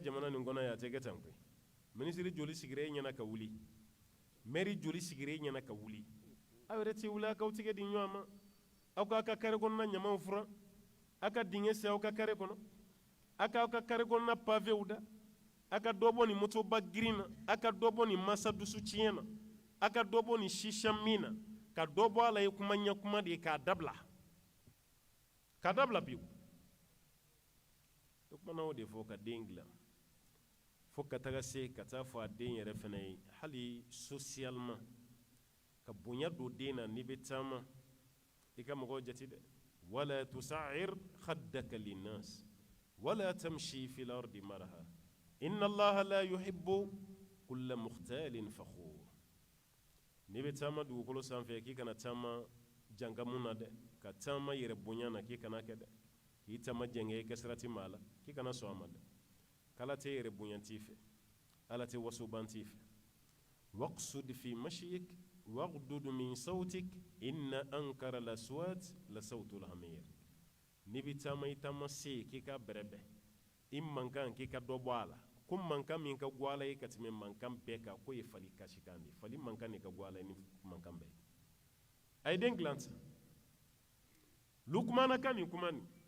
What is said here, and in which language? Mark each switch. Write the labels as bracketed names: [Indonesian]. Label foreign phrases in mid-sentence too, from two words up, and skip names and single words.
[Bambara] jamana nin kɔnɔ yan a tɛ kɛ tan koyi ministre joli sigira e ɲɛna ka wuli maire joli sigira e ɲɛna ka wuli aw yɛrɛ tɛ wuli a k'aw tigɛ di ɲɔgɔn ma aw k'a ka carré kɔnɔna ɲamaw furan aw ka dingɛ sen aw ka carré kɔnɔ aw k'aw ka carré kɔnɔna pavéw da aw ka dɔ bɔ nin motoba girin na aw ka dɔ bɔ nin masa dusu tiɲɛ na aw ka dɔ bɔ nin shisha min na ka dɔ bɔ a la ye kuma ɲɛ kuma de ye k'a dabila pewu o kumana o de fɔ ka den dilan fo ka taga se ka taa fɔ a den yɛrɛ fana ye hali socialement ka bonya don den na n'i bɛ taama i ka mɔgɔw jate dɛ [Arabic] ولا تصعر خدك للناس ولا تمش في الأرض مرحا إن الله لا يحب كل مختال فخور [Bambara] n'i bɛ taama dugukolo sanfɛ k'i kana taama jankamu na dɛ ka taama yɛrɛ bonya na k'i kana kɛ dɛ k'i taama jɛngɛ i kɛ sirati maa la k'i kana sɔn a ma dɛ k'ala tɛ yɛrɛ bonya t'i fɛ ala tɛ wasoban t'i fɛ [Arabic] واقصد في مشيك واغضض من صوتك إن أنكر الأصوات لصوت الحمير [Bambara] n'i bɛ taama i taama se k'i ka bɛrɛbɛn i mankan k'i ka dɔ bɔ a la ko mankan min ka go a la ye ka tɛmɛ mankan bɛɛ kan k'o ye fali kasikan de ye fali mankan de ka go a la ni mankan bɛɛ a ye den dilan sa lukumana ka nin kuma nin